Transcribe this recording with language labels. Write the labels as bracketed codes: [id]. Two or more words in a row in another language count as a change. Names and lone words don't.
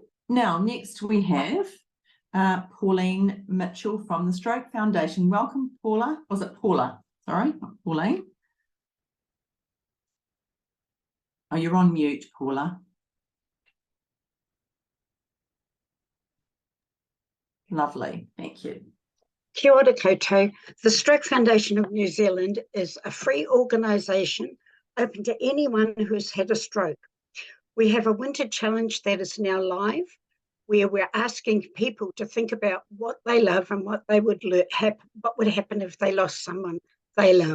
[en] Now, next we have Pauline Mitchell from the Stroke Foundation. Welcome, Paula. Was it Paula? Sorry, not Pauline. Oh, you're on mute, Paula. Lovely, thank you. [mi] Kia ora koutou. [en] The Stroke Foundation of New Zealand is a free organisation open to anyone who has had a stroke. We have a winter challenge that is now live, where we're asking people to think about what they love and what would happen if they lost someone they love.